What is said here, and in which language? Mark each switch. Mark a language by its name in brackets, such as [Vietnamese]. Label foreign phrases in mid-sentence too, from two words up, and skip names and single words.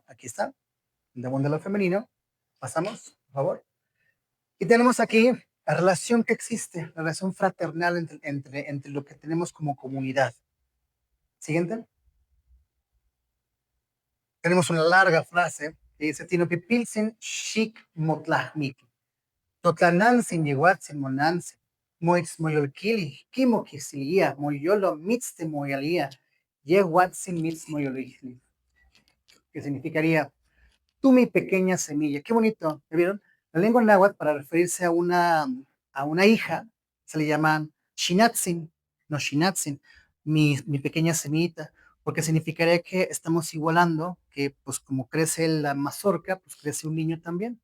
[Spanish] Aquí está, donde abunda lo femenino. Pasamos, por favor. Y tenemos aquí la relación que existe, la relación fraternal entre lo que tenemos como comunidad. Siguiente. Tenemos una larga frase que dice, [Nahuatl languages] Tinopipilsin shik motlahmik. Totlanansin yehuatzin monansin. Moitz moyolkili, kimo kisilia, moyolo mitzte moyalia, yehuatzin mitz moyolili. [Spanish] Que significaría, tú mi pequeña semilla. Qué bonito, ¿me vieron? La lengua náhuatl para referirse a una hija se le llaman shinatzin, no shinatzin, mi pequeña semillita, porque significaría que estamos igualando, que pues como crece la mazorca, pues crece un niño también.